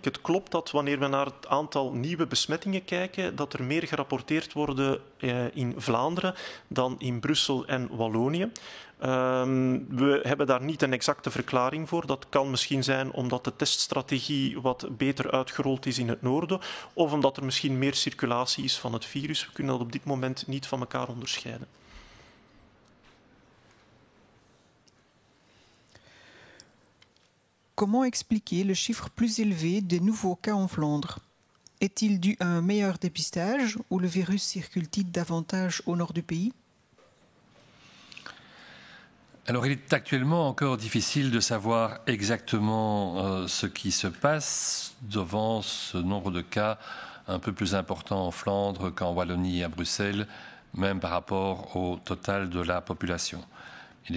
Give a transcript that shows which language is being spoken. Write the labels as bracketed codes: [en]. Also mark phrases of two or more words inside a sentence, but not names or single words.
[nl] Het klopt dat wanneer we naar het aantal nieuwe besmettingen kijken, dat er meer gerapporteerd worden in Vlaanderen dan in Brussel en Wallonië. We hebben daar niet een exacte verklaring voor. Dat kan misschien zijn omdat de teststrategie wat beter uitgerold is in het noorden, of omdat er misschien meer circulatie is van het virus. We kunnen dat op dit moment niet van elkaar onderscheiden. [fr] Comment expliquer le chiffre plus élevé des nouveaux cas en Flandre? Est-il dû à un meilleur dépistage ou le virus circule-t-il davantage au nord du pays? Alors, il est actuellement encore difficile de savoir exactement ce qui se passe devant ce nombre de cas un peu plus important en Flandre qu'en Wallonie et à Bruxelles, même par rapport au total de la population.